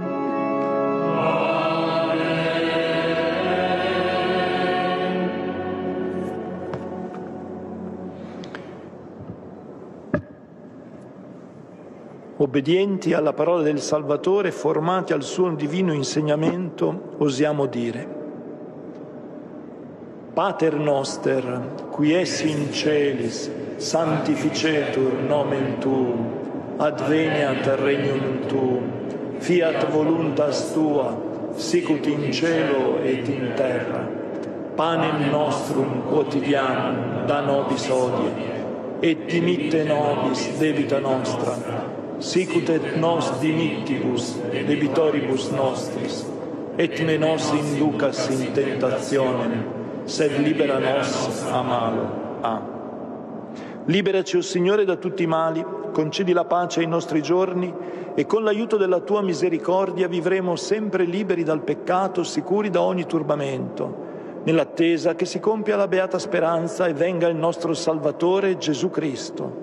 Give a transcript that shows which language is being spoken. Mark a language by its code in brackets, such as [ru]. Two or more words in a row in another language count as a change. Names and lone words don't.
[it] Obbedienti alla parola del Salvatore, formati al suo divino insegnamento, osiamo dire: [la] Pater noster, qui es in celis, sanctificetur nomen tuum, adveniat regnum tuum, fiat voluntas tua, sicut in cielo et in terra. Panem nostrum quotidianum da nobis hodie, et dimitte nobis debita nostra, sicut et nos dimittibus debitoribus nostris, et ne nos inducas in tentationem, sed libera nos a malo. Amen. [it] Liberaci, o Signore, da tutti i mali, concedi la pace ai nostri giorni e con l'aiuto della tua misericordia vivremo sempre liberi dal peccato, sicuri da ogni turbamento, nell'attesa che si compia la beata speranza e venga il nostro Salvatore Gesù Cristo.